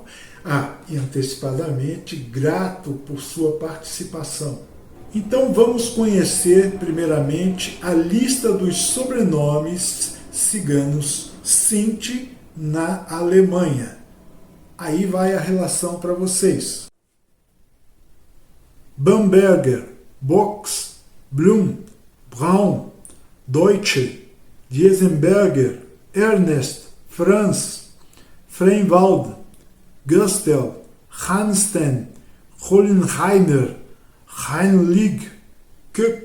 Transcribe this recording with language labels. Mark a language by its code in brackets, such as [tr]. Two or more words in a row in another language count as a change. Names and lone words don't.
[pt] E antecipadamente, grato por sua participação. Então vamos conhecer primeiramente a lista dos sobrenomes ciganos Sinti na Alemanha. Aí vai a relação para vocês. Bamberger, Box, Blum, Braun, Deutsche, Diesenberger, Ernest, Franz, Freinwald, Gustel, Hansten, Hollenheimer, Heinrich, Kück,